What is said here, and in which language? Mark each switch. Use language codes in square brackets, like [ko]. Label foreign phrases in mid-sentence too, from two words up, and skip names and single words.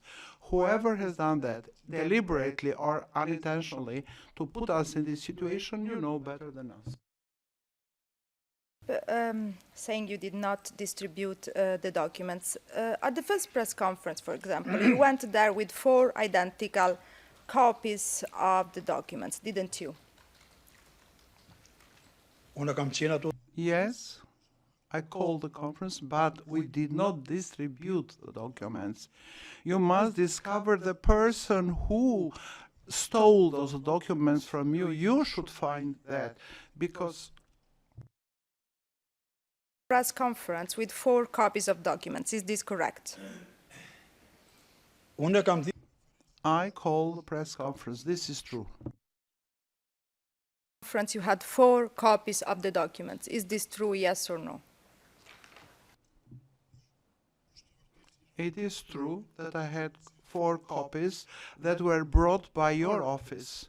[en] Whoever has done that, deliberately or unintentionally, to put us in this situation, you know better than us. Saying you did not distribute the documents. At the first press conference, for example, you went there with 4 identical copies of the documents, didn't you? [sq] unë kam qenë ato [en] Yes, I called the conference, but we did not distribute the documents. You must discover the person who stole those documents from you. You should find that, because Press conference with 4 copies of documents, is this correct? [sq] unë kam thënë [en] I called the press conference. This is true. Conference, you had 4 copies of the documents. Is this true, yes or no? It is true that I had 4 copies that were brought by your office.